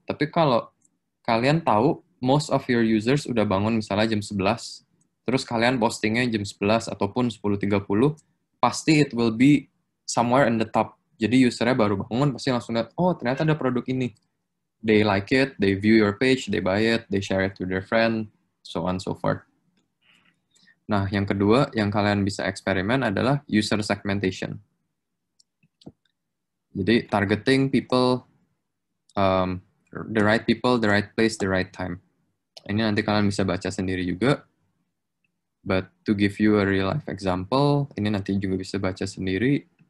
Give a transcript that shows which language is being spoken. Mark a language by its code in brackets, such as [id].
[id] Tapi kalau kalian tahu [en] most of your users [id] udah bangun misalnya jam 11, terus kalian postingnya jam 11 ataupun 10.30, pasti [en] it will be somewhere in the top. [id] Jadi usernya baru bangun pasti langsung lihat, oh ternyata ada produk ini. [en] They like it, they view your page, they buy it, they share it to their friend, so on and so forth. [id] Nah, yang kedua yang kalian bisa eksperimen adalah user segmentation. [en] Jadi targeting people, the right people, the right place, the right time. [id] Ini nanti kalian bisa baca sendiri juga. [en] But to give you a real life example, [id] ini nanti juga bisa baca sendiri.